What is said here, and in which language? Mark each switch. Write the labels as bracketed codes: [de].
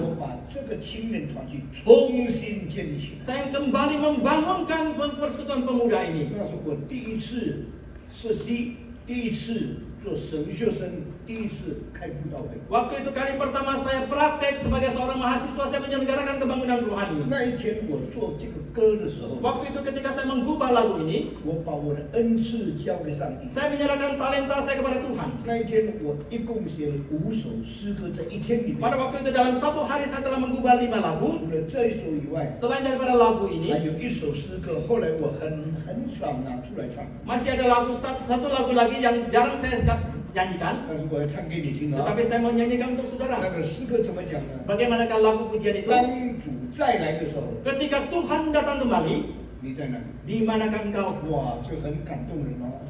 [zh] 我把这个青年团体重新建立起来。 [id] saya kembali membangunkan persekutuan pemuda ini. [zh] 那是我第一次实习，第一次做神学生，第一次开布道会。 [id] Waktu itu kali pertama saya praktek sebagai seorang mahasiswa, saya menyelenggarakan kebangunan rohani. [zh] 那一天我做这个歌的时候， [id] Waktu itu ketika saya menggubah lagu ini, [zh] 我把我的恩赐交给上帝。 [id] saya menyerahkan talenta saya kepada Tuhan. [zh] 那一天我一共写了5首诗歌，在一天里面， [id] Pada waktu itu dalam 1 hari saya telah menggubah 5 lagu. [zh] 除了这一首以外， [id] Selain daripada lagu [zh] 还 [id] ini, [zh] 有一首诗歌，后来我很少拿出来唱， [id] masih ada satu lagu lagi yang jarang saya nyanyikan. [zh] 但是我要唱给你听啊。 [id] Tetapi saya mau nyanyikan untuk [zh] 那 [id] saudara. [zh] 个诗歌怎么讲呢？ [id] Bagaimanakah lagu pujian itu? [zh] 当主再来的时候， [id] Ketika Tuhan datang kembali, [zh] 你在哪里？ [id] di manakah engkau? [zh] 哇，这很感动人哦。